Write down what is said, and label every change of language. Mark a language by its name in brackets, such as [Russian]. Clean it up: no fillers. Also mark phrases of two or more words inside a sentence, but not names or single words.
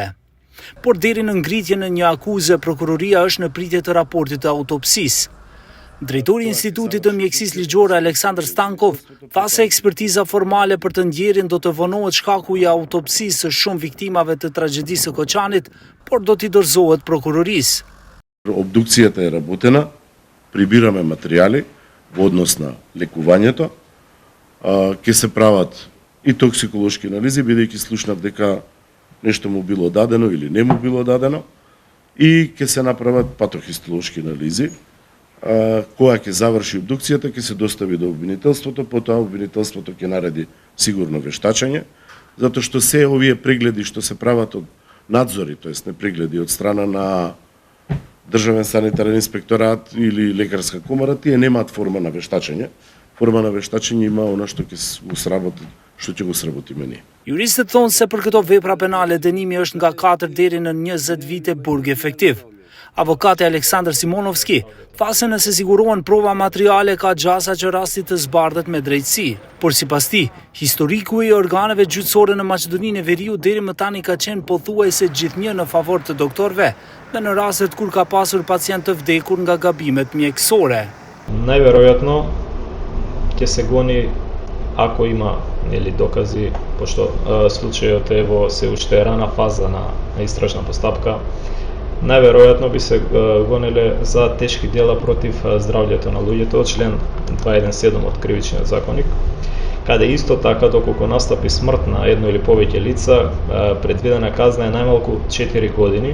[Albanian] Por deri në ngritjen e një akuze, prokuroria është në pritje të raportit të autopsisë. Drejtori i Institutit të Mjekësisë Ligjore Aleksandr Stankov tha se ekspertiza formale për të ndjerin do të vonohet shkaku i autopsisë së shumë viktimave të tragjedisë së Koçanit, por do t'i dorëzohet prokurorisë. [Macedonian] Обдукцијата е работена, прибираме материјали во однос на лекувањето, ќе се прават и токсиколошки анализи, бидејќи слушнав дека нешто му било дадено или не му било дадено, и ќе се направат патохистолошки анализи. Кога ќе заврши обдукцијата, ќе се достави до обвинителството, потоа обвинителството ќе нареди сигурно вештачење, затоа што се овие прегледи што се прават од надзори, тоест не прегледи од страна на Државен санитарен инспекторат или лекарска комора, тие немаат форма на вештачење. Форма на вештачење има она што ќе сработи, што ќе го сработиме ние. [Albanian] Juristët thonë se për këto vepra penale dënimi është nga 4 deri në 20 vite burg efektiv. Avokati Aleksandr Simonovski tha se nëse sigurohen prova materiale ka gjasa që rasti të zbardhet me drejtësi, por sipas tij, historiku i organeve gjyqësore në Maqedoninë e Veriut deri më tani ka qenë pothuajse gjithnjë në favor të doktorëve, dhe në rastet kur ka pasur pacient të vdekur nga gabimet mjekësore. [Macedonian] Најверојатно ќе се гони ако има докази, пошто случајот е во се уште рана фаза на истражна постапка. Најверојатно би се гонеле за тешки дела против здравјето на луѓето, член 217 од Кривичниот законник, каде исто така доколку настапи смрт на едно или повеќе лица, предвидена казна е најмалку 4 години.